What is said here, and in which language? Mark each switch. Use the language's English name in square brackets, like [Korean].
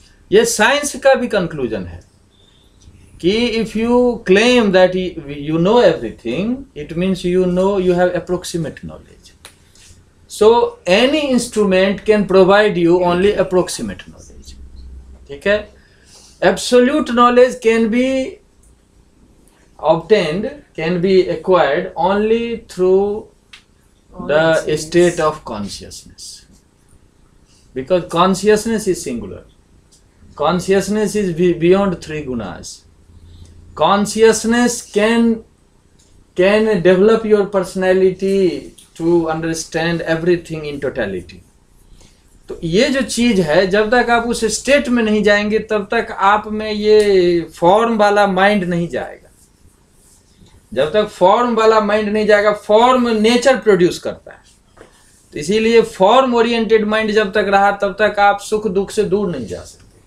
[Hindi] ये साइंस का भी कंक्लूजन है कि [English] If you claim that you know everything, it means you know, you have approximate knowledge. So any instrument can provide you only approximate knowledge. [Hindi] ठीक है, [English] Absolute knowledge can be obtained, can be acquired only through the state of consciousness, because consciousness is singular. Consciousness is beyond 3 gunas. Consciousness can develop your personality to understand everything in totality. [Hindi] तो ये जो चीज है, जब तक आप उस state में नहीं जाएंगे तब तक आप में ये फॉर्म वाला माइंड नहीं जाएगा। जब तक फॉर्म वाला माइंड नहीं जाएगा, फॉर्म नेचर प्रोड्यूस करता है, तो इसीलिए फॉर्म ओरिएंटेड माइंड जब तक रहा तब तक आप सुख दुख से दूर नहीं जा सकते।